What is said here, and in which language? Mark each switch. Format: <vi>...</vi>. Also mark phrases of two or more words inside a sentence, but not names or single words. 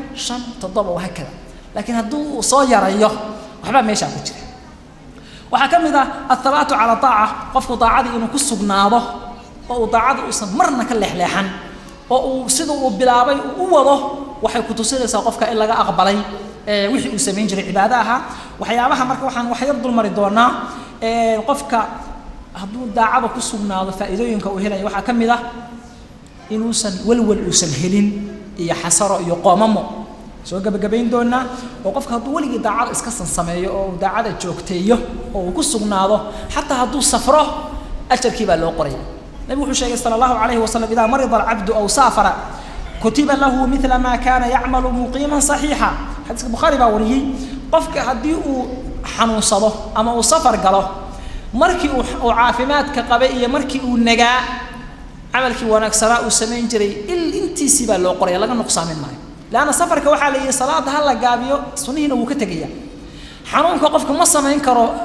<so>5 7 wax kale laakiin hadduu soo yarayo waxba meesha ku jira waxa kamid ah</so> <ar>الثبات على الطاعة</ar> <so>qofku taacada inuu ku sugnaado oo taacada uusan marna ka leexleexan oo uu sidoo uu bilaabay uu wado waxay ku tusinaysaa qofka in laga aqbalay wixii uu sameyn jiray cibaadaha waxyaabaha marka waxaan wax yar dul mari doonaa qofka hadduu daacada ku sugnaado faa'iidooyinka uu helayo waxa kamid ah inuusan walwal uusan helin iyo xasaro iyo qoomamo soo gabagabayn doonaa oo qofka hadduu waligi daacad iska sameeyo oo daacada joogteeyo oo ku sugnaado hatta hadduu safro ajarkii baa loo qoray nabigu wuxuu sheegay</so> <ar>صلى الله عليه وسلم إذا مرض العبد أو سافر كتب له مثل ما كان يعمل مقيما صحيحا</ar> <so>hadith bukhari baa wariyay qofka haddii uu xanuunsado ama uu safar galo markii uu caafimaadka qabay iyo markii uu nagaa amalkii wanaagsanaa uu sameyn jiray intiisi baa loo qoray laga nuqsaamin maayo laana safarka waxa la yiri salaad hal la gaabiyo sunnihiina uu ka tagaya xanuunka qofka ma sameyn karo</so>